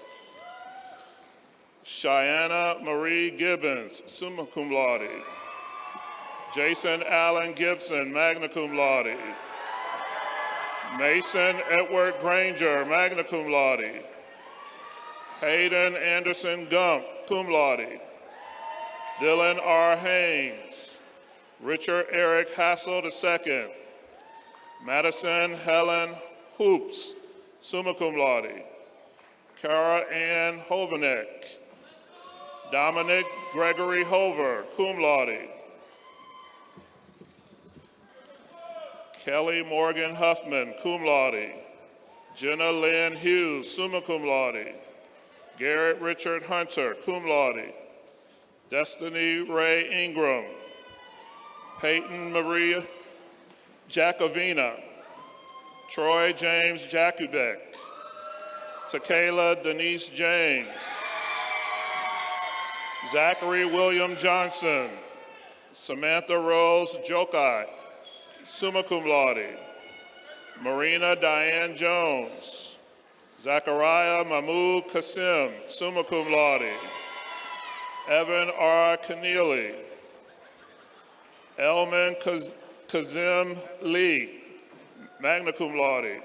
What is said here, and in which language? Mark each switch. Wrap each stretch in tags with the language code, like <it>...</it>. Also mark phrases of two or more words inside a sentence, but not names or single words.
<en>Cheyenne Marie Gibbons,</en> <la>summa cum laude.</la> <en>Jason Allen Gibson,</en> <la>magna cum laude.</la> <en>Mason Edward Granger,</en> <la>magna cum laude.</la> <en>Hayden Anderson Gump,</en> <la>cum laude.</la> <en>Dylan R. Haynes. Richard Eric Hassel II. Madison Helen Hoops,</en> <la>summa cum laude.</la> <en>Cara Ann Hovanek. Dominic Gregory Hover,</en> <la>cum laude.</la> <en>Kelly Morgan Huffman,</en> <la>cum laude.</la> <en>Jenna Lynn Hughes,</en> <la>summa cum laude.</la> <en>Garrett Richard Hunter,</en> <la>cum laude.</la> <en>Destiny Ray Ingram. Peyton Maria Jacovina. Troy James Jakubek. Takayla Denise James. Zachary William Johnson. Samantha Rose Jokai,</en> <la>summa cum laude.</la> <en>Marina Diane Jones. Zachariah Mahmoud Kasim,</en> <la>summa cum laude.</la> <en>Evan R. Keneally. Elman Kazim Lee,</en> <la>magna cum laude.</la>